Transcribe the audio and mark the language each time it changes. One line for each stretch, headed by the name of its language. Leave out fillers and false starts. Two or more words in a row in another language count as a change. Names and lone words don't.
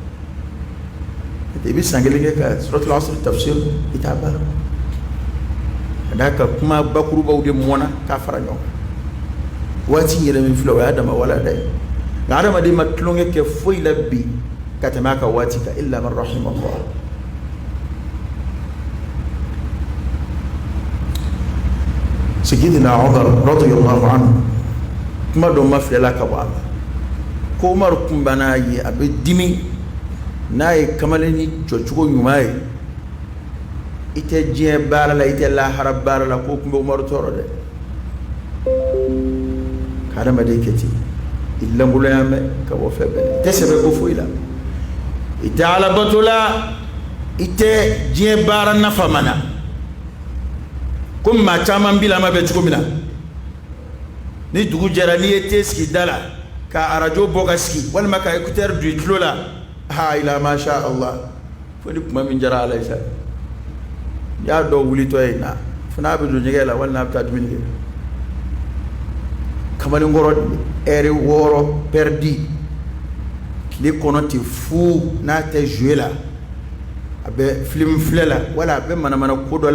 Bambara: i bɛ san kelen kɛ ka suratul asr tafsir i t'a baara ka d'a kan kuma bakurubaw de mɔna k'a fara ɲɔgɔn kan waati yɛrɛ min filɛ o y'a dama wala da ye nka adamaden ma tulonkɛ kɛ foyi la bi ka tɛmɛ a ka waati kan
Arabic: إلا من رحمه الله
Bambara: Sayyidina Umar
Arabic: رضي الله عنه
Bambara: kuma dɔ ma filɛla ka bɔ a ma ko Umar kun banna ye a bɛ dimi n'a ye kamalen ni jɔcogo ɲuman ye i tɛ diɲɛ baara la i tɛ lahara baara la ko kun bɛ Umar tɔɔrɔ dɛ ka adamaden kɛ ten i lankolonya mɛn ka bɔ fɛn bɛɛ i tɛ sɛbɛ ko foyi la i tɛ alabato la i tɛ diɲɛ baara nafa mana ko maa caman bi la ma bɛ cogo min na ni dugu jɛra n'i ye te sigi da la ka arajo bɔ ka sigi walima ka écouteur du tulo la ha ila
Arabic: ما شاء الله
Bambara: fo ni kuma min jara ala isa y'a dɔw wulitɔ ye na fana bɛ don ɲɛgɛn la walima a bɛ taa dumuni kɛ kamalenkɔrɔ ɛri 6 perdi tile kɔnɔ tɛ fu n'a tɛ jouer la a bɛ film filɛ la wala a bɛ manamana ko dɔ